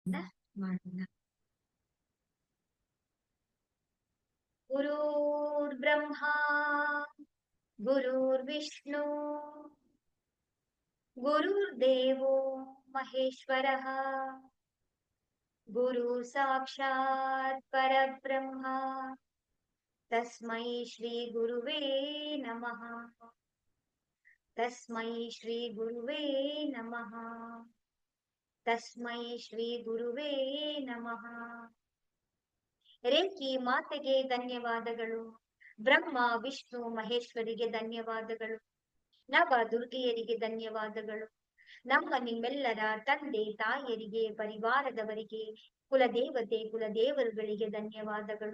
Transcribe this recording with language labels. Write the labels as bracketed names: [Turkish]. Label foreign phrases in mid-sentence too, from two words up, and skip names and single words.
[Sanskrit] ಮಾಡೋಣ. ಗುರುರ್ಬ್ರಹ್ಮ ಗುರುರ್ವಿಷ್ಣು ಗುರುರ್ದೇವೋ ಮಹೇಶ್ವರಃ ಗುರು ಸಾಕ್ಷಾತ್ ಪರಬ್ರಹ್ಮ ತಸ್ಮೈ ಶ್ರೀ ಗುರುವೇ ನಮಃ. ತಸ್ಮೈ ಶ್ರೀ ಗುರುವೇ ನಮಃ. ತಸ್ಮೈ ಶ್ರೀ ಗುರುವೇ ನಮಃ. [Kannada] ರೇಖಿ ಮಾತೆಗೆ ಧನ್ಯವಾದಗಳು. ಬ್ರಹ್ಮ ವಿಷ್ಣು ಮಹೇಶ್ವರಿಗೆ ಧನ್ಯವಾದಗಳು. ನವ ದುರ್ಗೆಯರಿಗೆ ಧನ್ಯವಾದಗಳು. ನಮ್ಮ ನಿಮ್ಮೆಲ್ಲರ ತಂದೆ ತಾಯರಿಗೆ, ಪರಿವಾರದವರಿಗೆ, ಕುಲದೇವತೆ ಕುಲದೇವರುಗಳಿಗೆ ಧನ್ಯವಾದಗಳು.